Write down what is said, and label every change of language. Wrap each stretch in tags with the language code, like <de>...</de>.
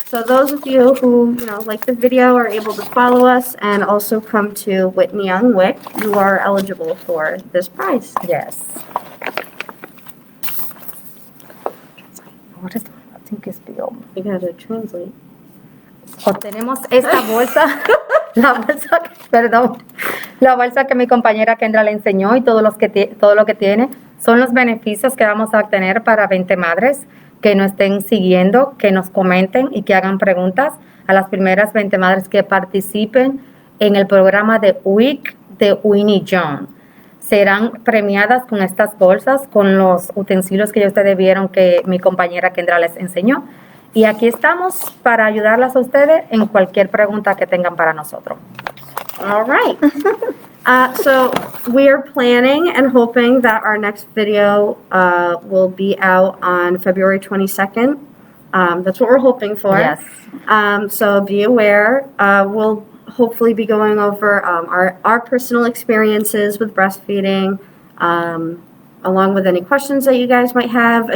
<en>So those of you who, like the video are able to follow us and also come to Whitney Young WIC, you are eligible for this prize. Yes. What is, I think it's beyond. You gotta translate.</en> <es>Obtenemos esta bolsa, la bolsa, perdón, La bolsa que mi compañera Kendra le enseñó y todo lo que tiene son los beneficios que vamos a obtener para 20 madres que nos estén siguiendo, que nos comenten y que hagan preguntas a las primeras 20 madres que participen en el programa de Week de Whitney John. Serán premiadas con estas bolsas, con los utensilios que ya ustedes vieron que mi compañera Kendra les enseñó. Y aquí estamos para ayudarlas a ustedes en cualquier pregunta que tengan para nosotros.</es> <en>All right. So we are planning and hoping that our next video will be out on February 22nd. That's what we're hoping for. Yes. So be aware. We'll hopefully be going over our personal experiences with breastfeeding, along with any questions that you guys might have.</en>